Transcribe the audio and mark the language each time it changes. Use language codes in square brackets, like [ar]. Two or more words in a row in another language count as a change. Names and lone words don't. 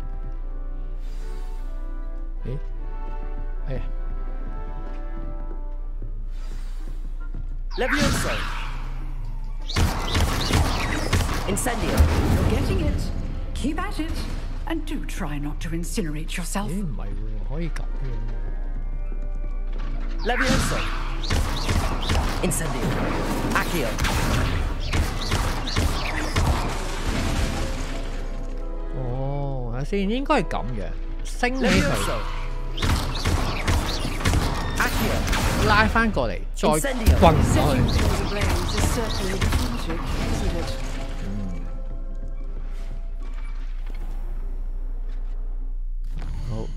[la] 咦？哎呀 Levioso. Incendio. [en] You're getting it. Keep at it. And do try not to incinerate yourself. [yue] 咦，唔係喎，可以咁樣。 [la] Levioso. Incendio. Accio. [yue] 哦，睇下先，應該係咁樣，升起佢，拉翻過嚟，再棍落去。好。